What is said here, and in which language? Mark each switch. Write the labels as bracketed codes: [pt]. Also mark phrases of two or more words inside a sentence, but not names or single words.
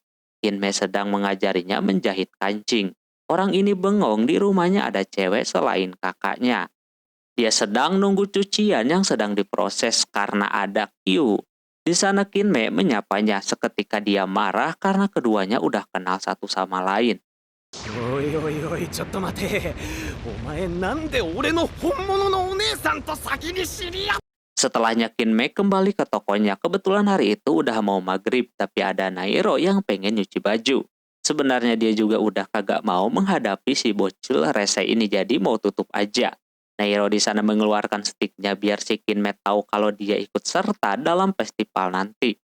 [id] Kinme sedang mengajarinya menjahit kancing. Orang ini bengong di rumahnya ada cewek selain kakaknya. Dia sedang nunggu cucian yang sedang diproses karena ada Kyu. Di sana Kinme menyapanya seketika dia marah karena keduanya udah kenal satu sama lain. [ja] おいおいおいちょっと待てお前なんで俺の本物のお姉さんと先に知り合っ [id] Setelahnya Kinme kembali ke tokonya. Kebetulan hari itu udah mau maghrib, tapi ada Nairo yang pengen nyuci baju. Sebenarnya dia juga udah kagak mau menghadapi si bocil rese ini, jadi mau tutup aja. Nairo di sana mengeluarkan stiknya biar si Kinme tahu kalau dia ikut serta dalam festival nanti.